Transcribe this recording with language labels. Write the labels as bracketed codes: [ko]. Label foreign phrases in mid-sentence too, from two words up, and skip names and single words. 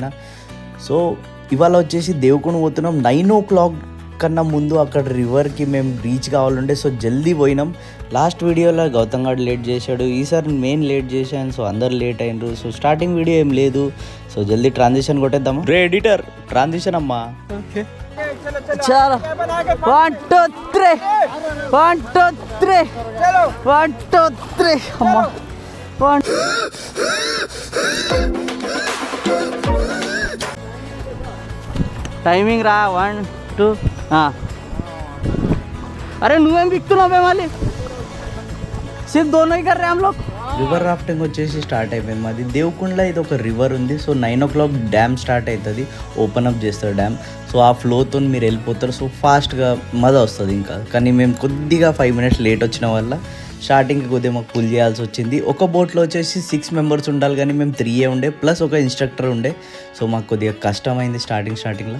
[te] సో ఇవాళ వచ్చేసి దేవకుండ్ పోతున్నాం. 9 o'clock కన్నా ముందు అక్కడ రివర్కి మేము రీచ్ కావాలంటే సో జల్దీ పోయినాం. లాస్ట్ వీడియోలో గౌతమ్ గారు లేట్ చేశాడు, ఈసారి నేను లేట్ చేశాను. సో అందరు లేట్ అయినరు. సో స్టార్టింగ్ వీడియో ఏం లేదు. సో జల్దీ ట్రాన్సిషన్ కొట్టేద్దామా? రే ఎడిటర్, ట్రాన్సిషన్ అమ్మా. ఓకే [hi] चलो 1 2 3 1 2 3 चलो 1 2 3 अम्मा 1 टाइमिंग रहा 1 2 हाँ. अरे नुएम बिकतुना बे माली सिर्फ दोनों ही कर रहे हैं हम लोग. [te] రివర్ రాఫ్టింగ్ వచ్చేసి స్టార్ట్ అయిపోయింది మాది. దేవకుండ్లో ఇది ఒక రివర్ ఉంది. సో 9 o'clock డ్యామ్ స్టార్ట్ అవుతుంది, [en] open up [te] చేస్తారు డ్యామ్. సో ఆ ఫ్లోతో మీరు వెళ్ళిపోతారు. సో ఫాస్ట్గా మజా వస్తుంది ఇంకా. కానీ మేము కొద్దిగా 5 minutes లేట్ వచ్చిన వల్ల స్టార్టింగ్కి కొద్దిగా మాకు పుల్ చేయాల్సి వచ్చింది. ఒక బోట్లో వచ్చేసి 6 members ఉండాలి, కానీ మేము 3 ఉండే ప్లస్ ఒక ఇన్స్ట్రక్టర్ ఉండే. సో మాకు కొద్దిగా కష్టమైంది స్టార్టింగ్లో.